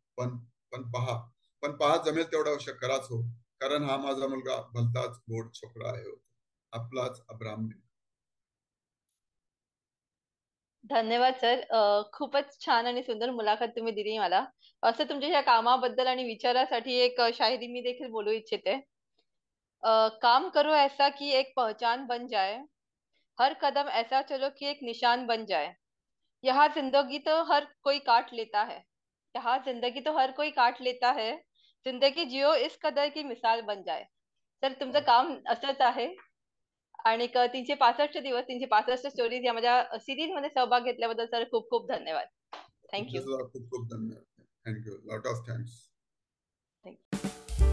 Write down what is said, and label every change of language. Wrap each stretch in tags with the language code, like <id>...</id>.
<mr>पण पण पहा जमेल तेवढा अवश्य कराच हो, कारण हा माझा मुलगा भलताच गोड छोकरा आहे हो. आपलाच अब्राम. धन्यवाद सर. खूपच छान आणि सुंदर मुलाखत तुम्ही दिली मला. असं तुमच्या ह्या कामाबद्दल आणि विचारासाठी एक शायरी मी देखील बोलू इच्छिते.</mr> <hi>काम करो ऐसा कि एक पहचान बन जाए, हर कदम ऐसा चलो कि एक निशान बन जाए. यहाँ जिंदगी तो हर कोई काट लेता है, यहाँ जिंदगी तो हर कोई काट लेता है, जिंदगी जियो इस कदर की मिसाल बन जाए.</hi> <mr>तर तुमचं काम असंच आहे. आणि 365 दिवस 365 स्टोरीज या माझ्या सिरीज मध्ये सहभाग घेतल्याबद्दल सर खूप खूप धन्यवाद. तुमचे</mr> <en>Thank you.</en> <mr>सुद्धा खूप खूप धन्यवाद.</mr> <en>Thank you, lot of thanks.</en>